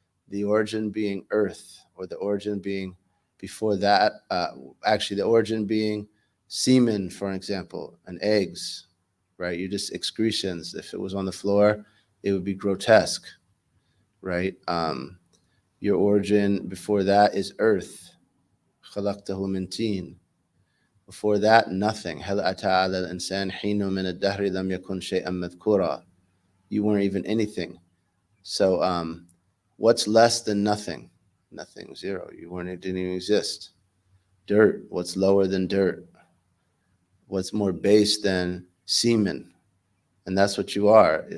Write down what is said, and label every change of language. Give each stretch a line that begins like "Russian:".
English: The origin being earth, or the origin being before that, actually the origin being semen, for example, and eggs, right? You just excretions. If it was on the floor, it would be grotesque, right? Your origin before that is earth.
Arabic: خلقته من طين.
English: Before that, nothing.
Arabic: هل أتى على الإنسان حين من الدهر لم يكن شيئا مذكورا.
English: You weren't even anything. So what's less than nothing? Nothing, zero. Didn't even exist. Dirt, what's lower than dirt? What's more base than semen? And that's what you are.